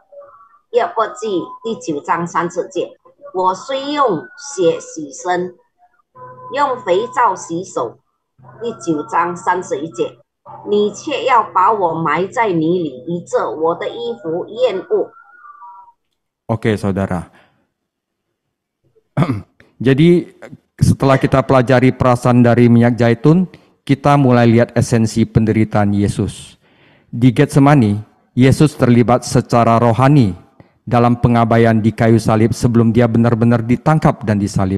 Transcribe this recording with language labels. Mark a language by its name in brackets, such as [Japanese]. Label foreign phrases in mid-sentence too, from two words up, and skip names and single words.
[Chinese] 约伯记第9章30节，我虽用血洗身，用肥皂洗手。第9章31节，你却要把我埋在泥里，以致我的衣服厌恶。 [Indonesian] Oke, saudara. Jadi setelah kita pelajari perasaan dari minyak zaitun, kita mulai lihat esensi penderitaan Yesus. Di Getsemani, Yesus terlibat secara rohani dalam pengabaian di kayu salib sebelum dia benar-benar ditangkap dan disalib.